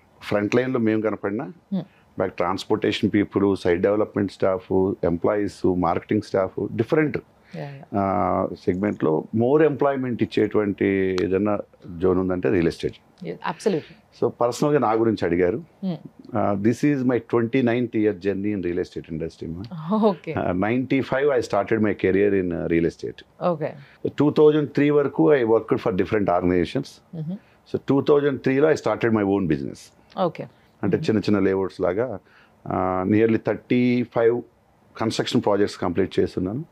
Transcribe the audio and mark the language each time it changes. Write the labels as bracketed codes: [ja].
[te] Front లైన్లో మేము కనపడినా back transportation people, site development staff, employees, marketing staff, different సెగ్మెంట్లో more employment ఇచ్చేటువంటి ఏదైనా జోన్ ఉందంటే రియల్ ఎస్టేట్. సో పర్సనల్గా నా గురించి అడిగారు. [en] This is my 29th year journey in real estate industry. 95 I started my career in real estate. 2003 వరకు I worked for different organizations. So 2003లో I started my own business. [te] అంటే చిన్న layouts లాగా nearly 35 construction projects complete చేస్తున్నాను.